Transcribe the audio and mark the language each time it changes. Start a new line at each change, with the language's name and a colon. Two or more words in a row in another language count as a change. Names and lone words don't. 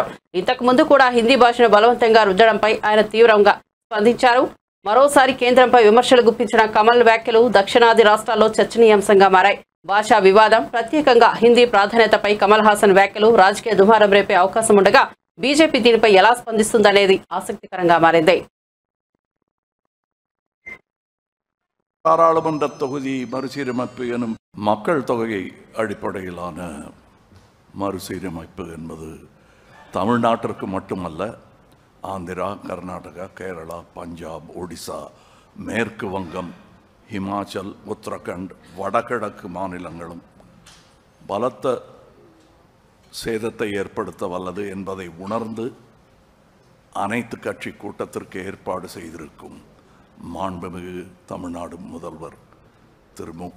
Telugu: ఇంతకు ముందు కూడా హిందీ భాషను బలవంతంగా రుద్దడంపై ఆయన తీవ్రంగా స్పందించారు. మరోసారి కేంద్రంపై విమర్శలు గుప్పించిన కమల్ వ్యాఖ్యలు దక్షిణాది రాష్ట్రాల్లో చర్చనీయాంశంగా మారాయి. భాషా వివాదం, ప్రత్యేకంగా హిందీ ప్రాధాన్యతపై కమల్ హాసన్ వ్యాఖ్యలు రాజకీయ దుమారం రేపే అవకాశం ఉండగా బీజేపీ దీనిపై ఎలా స్పందిస్తుందనేది ఆసక్తికరంగా మారింది.
Tamil: பாராளுமன்ற தொகுதி மறுசீரமைப்பு எனும் மக்கள் தொகை அடிப்படையிலான மறுசீரமைப்பு என்பது தமிழ்நாட்டிற்கு மட்டுமல்ல, ஆந்திரா, கர்நாடகா, கேரளா, பஞ்சாப், ஒடிசா, மேற்கு வங்கம், ஹிமாச்சல், உத்தரகண்ட், வடகிழக்கு மாநிலங்களும் பலத்த சேதத்தை ஏற்படுத்த வல்லது என்பதை உணர்ந்து அனைத்து கட்சி கூட்டத்திற்கு ஏற்பாடு செய்திருக்கும் மாண்புமிகு தமிழ்நாடு முதல்வர் திரு மு.க.